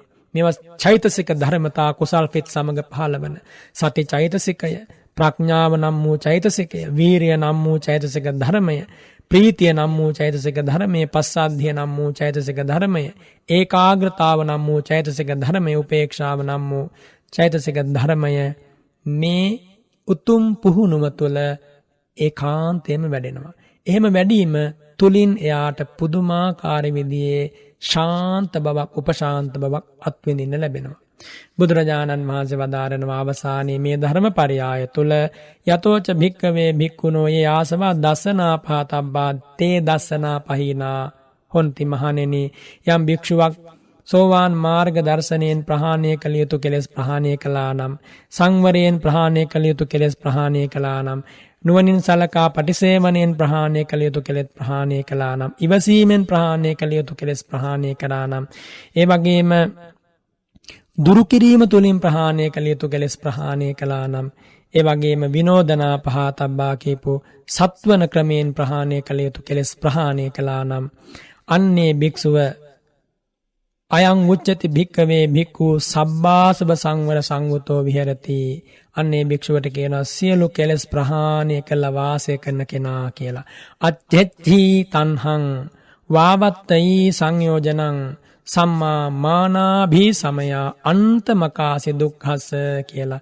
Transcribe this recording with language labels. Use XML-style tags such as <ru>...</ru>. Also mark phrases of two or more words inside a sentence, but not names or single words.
<si>මේවා චෛතසික ධර්මතා කුසල් පිට සමග පහළවන සති චෛතසිකය, ප්‍රඥාව නම් වූ චෛතසිකය, වීරිය නම් වූ චෛතසික ධර්මය, ප්‍රීතිය නම් වූ චෛතසික ධර්මය, පස්සද්ධිය නම් වූ චෛතසික ධර්මය, ඒකාග්‍රතාව නම් වූ චෛතසික ධර්මය, උපේක්ෂාව නම් වූ චෛතසික ධර්මය මේ උතුම් පුහුණුව තුළ ඒකාන්තයෙන්ම වැඩෙනවා. එහෙම වැඩිම තුලින් එයාට පුදුමාකාර විදිහේ ශාන්ත බවක්, උපශාන්ත බවක් අත්විඳින්න ලැබෙනවා. බුදුරජාණන් වහන්සේ වදාරනවා අවසානයේ මේ ධර්මපරයාය තුල</si> <pi>යතෝච භික්කවේ භික්ඛුනෝ යේ ආසවා දසනා පහතබ්බා තේ දසනා පහිනා හොන්ති මහණෙනි.</pi> <si>යම් භික්ෂුවක් සෝවාන් මාර්ග දර්ශනයෙන් ප්‍රහාණය කළ යුතු කෙලෙස් ප්‍රහාණය කළා නම්, සංවරයෙන් ප්‍රහාණය කළ යුතු කෙලෙස් ප්‍රහාණය කළා නම්, නුවණින් සලකා පටිසේවණයෙන් ප්‍රහාණය කළ යුතු කෙලෙස් ප්‍රහාණය කළා නම්, ඉවසීමෙන් ප්‍රහාණය කළ යුතු කෙලෙස් ප්‍රහාණය කළා නම්, ඒ වගේම දුරු කිරීම තුලින් ප්‍රහාණය කළ යුතු කෙලෙස් ප්‍රහාණය කළා නම්, ඒ වගේම</si> <pi>විනෝදනා පහතබ්බා</pi> <si>කියපු සත්වන ක්‍රමයෙන් ප්‍රහාණය කළ යුතු කෙලෙස් ප්‍රහාණය කළා නම්, අන්නේ භික්ෂුව</si> <pi>අයං උච්චති භික්කවේ භික්ඛු සබ්බාසව සංවර සංවතෝ විහෙරති.</pi> <si>අන්නේ භික්ෂුවට කියනවා සියලු කෙලෙස් ප්‍රහාණය කළ වාසය කරන කෙනා කියලා.</si> <pi>අච්චෙත්ති තණ්හං වාවත්තයි සංයෝජනං සම්මා මානාභී සමයා අන්තමකාසි දුක්ඛස්ස කියලා.</pi>